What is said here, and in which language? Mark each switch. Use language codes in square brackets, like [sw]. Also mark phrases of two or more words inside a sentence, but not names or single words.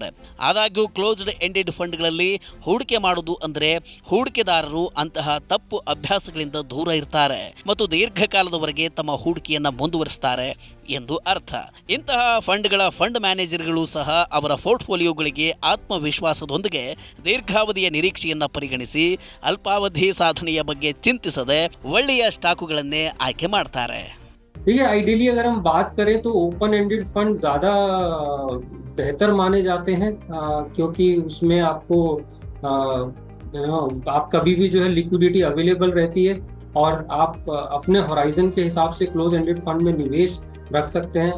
[kn] ಆದಾಗ್ಯೂ [en] closed ended [kn] ಫಂಡ್ಗಳಲ್ಲಿ ಹೂಡಿಕೆ ಮಾಡುವುದು ಅಂದರೆ ಹೂಡಿಕೆದಾರರು ಅಂತಹ ತಪ್ಪು ಅಭ್ಯಾಸಗಳಿಂದ ದೂರ ಇರ್ತಾರೆ ಮತ್ತು ದೀರ್ಘಕಾಲದವರೆಗೆ ತಮ್ಮ ಹೂಡಿಕೆಯನ್ನು ಮುಂದುವರಿಸ್ತಾರೆ ಎಂದು ಅರ್ಥ. ಇಂತಹ ಫಂಡ್ಗಳ [en] fund managerಗಳು [kn] ಸಹ ಅವರ ಪೋರ್ಟ್ಫೋಲಿಯೋಗಳಿಗೆ ಆತ್ಮವಿಶ್ವಾಸದೊಂದಿಗೆ ದೀರ್ಘಾವಧಿಯ ನಿರೀಕ್ಷೆಯನ್ನು ಪರಿಗಣಿಸಿ ಅಲ್ಪಾವಧಿ ಸಾಧನೆಯ ಬಗ್ಗೆ ಚಿಂತಿಸದೆ ಒಳ್ಳೆಯ ಸ್ಟಾಕುಗಳನ್ನೇ ಆಯ್ಕೆ ಮಾಡ್ತಾರೆ. [hi] देखिए, आइडियली अगर हम बात करें तो [en] open ended fund [hi] ज़्यादा बेहतर माने जाते हैं क्योंकि उसमें आपको आप कभी भी जो है [en] liquidity available [hi] रहती है और आप अपने होराइजन के हिसाब से [en] close ended fund [hi] में निवेश रख सकते हैं.